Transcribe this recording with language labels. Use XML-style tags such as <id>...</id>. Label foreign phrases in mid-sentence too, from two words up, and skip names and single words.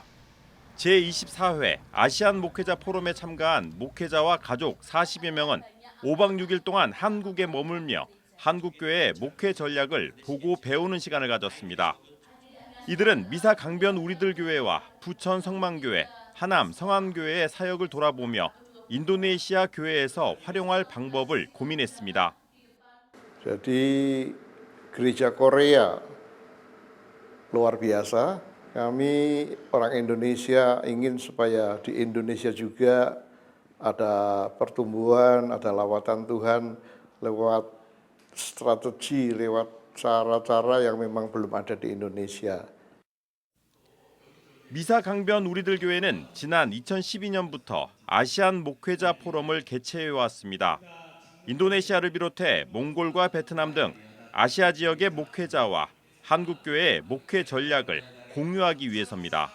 <ko>제24회 아시안 목회자 포럼에 참가한 목회자와 가족 40여 명은 5박 6일 동안 한국에 머물며 한국교회의 목회 전략을 보고 배우는 시간을 가졌습니다. 이들은 미사 강변 우리들 교회와 부천 성만교회, 하남 성안교회의 사역을 돌아보며 인도네시아 교회에서 활용할 방법을 고민했습니다.</ko> <id>Jadi gereja Korea luar biasa. Kami orang Indonesia ingin supaya di Indonesia juga ada pertumbuhan, ada lawatan Tuhan lewat strategi, lewat cara-cara yang memang belum ada di Indonesia.</id> <ko>미사 강변 우리들 교회는 지난 2012년부터 아시안 목회자 포럼을 개최해 왔습니다. 인도네시아를 비롯해 몽골과 베트남 등 아시아 지역의 목회자와 한국교회의 목회 전략을 공유하기 위해서입니다.</ko>